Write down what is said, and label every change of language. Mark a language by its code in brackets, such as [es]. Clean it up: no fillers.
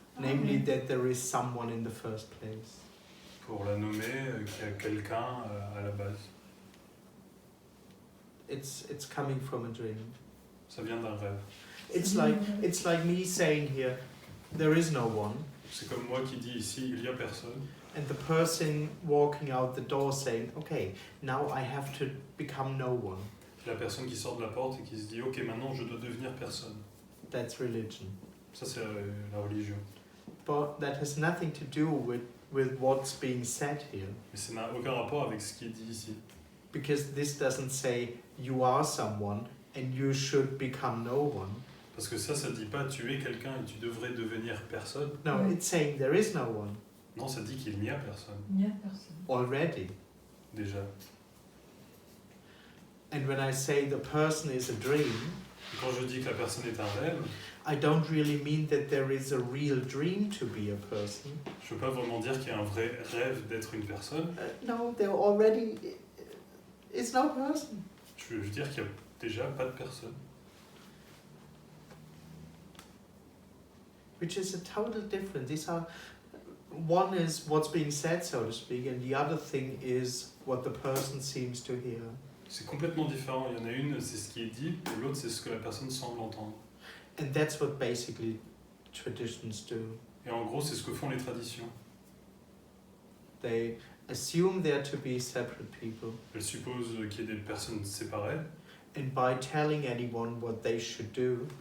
[en] namely that there is someone in the first place. [fr] Pour la nommer, qu'il y a quelqu'un à la base. [en] It's coming from a dream. [fr] Ça vient d'un rêve. [en] It's like me saying here, there is no one, [fr] C'est comme moi qui dis ici, il y a personne. [en] and the person walking out the door saying, okay, now I have to become no one. [fr] La personne qui sort de la porte et qui se dit, ok, maintenant je dois devenir personne. [en] That's religion. [fr] Ça c'est la religion. [en] But that has nothing to do with what's being said here. [fr] Mais ça n'a aucun rapport avec ce qui est dit ici. [en] Because this doesn't say you are someone and you should become no one. [fr] Parce que ça dit pas tu es quelqu'un et tu devrais devenir personne. [en] No, [fr] Ouais. [en] it's saying there is no one [fr] Non, ça dit qu'il n'y a personne, Il n'y a personne. [en] already. [fr] déjà. [en] And when I say the person is a dream, [fr] Et quand je dis que la personne est un rêve, [en] I don't really mean that there is a real dream to be a person. [fr] je veux pas vraiment dire qu'il y a un vrai rêve d'être une personne. [en] No, there already is no person. [fr] Je veux dire qu'il y a déjà pas de personne. [en] Which is a total difference. These are, one is what's being said, so to speak, and the other thing is what the person seems to hear. [fr] C'est complètement différent. Il y en a une, c'est ce qui est dit, et l'autre, c'est ce que la personne semble entendre. [en] And that's what basically traditions do. [fr] Et en gros, c'est ce que font les traditions. [en] They assume there to be separate people, [fr] Elles supposent qu'il y ait des personnes séparées, [en] and by telling anyone what they should do,